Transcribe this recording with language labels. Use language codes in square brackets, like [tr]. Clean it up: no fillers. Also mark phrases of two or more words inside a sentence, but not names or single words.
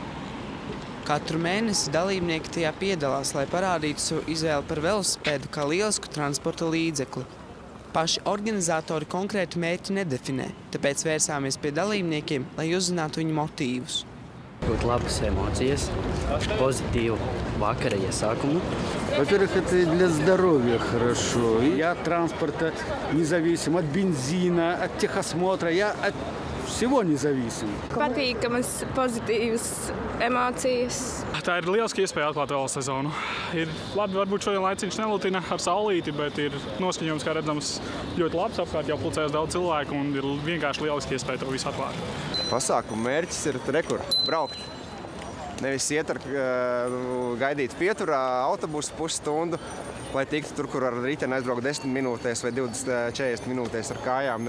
[lv] Katru mēnesi dalībnieki tajā piedalās, lai parādītu savu izvēli par velosipēdu kā lielisku transporta līdzekli. Paši organizatori konkrētu mērķi nedefinē, tāpēc vērsāmies pie dalībniekiem, lai uzzinātu viņu motīvus. Būt labas эмоцijas, позитиву vakara iesākumu. [ru] Во-первых, это для здоровья хорошо. Я от транспорта независим, от бензина, от техосмотра, я от всего независим. [lv] Patīkamas, pozitīvas emocijas. Tā ir lieliska iespēja atklāt vēl sezonu. Ir labi, varbūt šodien laiciņš nelutina ar saulīti, bet ir noskaņojums, kā redzams, ļoti labs apkārt, jau pulcējas daudz cilvēku un ir vienkārši lieliski iespēja to visu atklāt. Pasākuma mērķis ir braukt. Nevis iet ar gaidīt pieturā autobusu pusstundu, lai tiktu tur, kur ar riteni aizbraukt 10 minūtēs vai 20-40 minūtēs ar kājām.